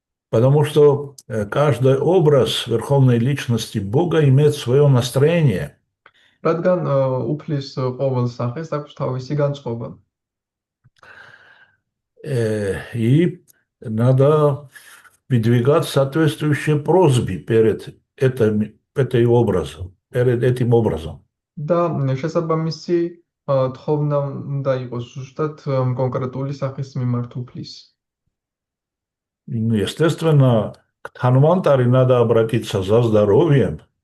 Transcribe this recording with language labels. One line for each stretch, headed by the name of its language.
Russian: Потому что каждый образ Верховной Личности Бога имеет свое настроение.
Georgian: რადგან უფლის ყოველ სახეს აქვს თავისი განწყობა.
Russian: И надо выдвигать соответствующие просьбы перед перед этим образом.
Georgian: და შესაბამისი თხოვნა უნდა იყოს ზუსტად კონკრეტული სახის მიმართ უფლის.
Russian: Ну, естественно, к Танвантари надо обратиться за здоровьем.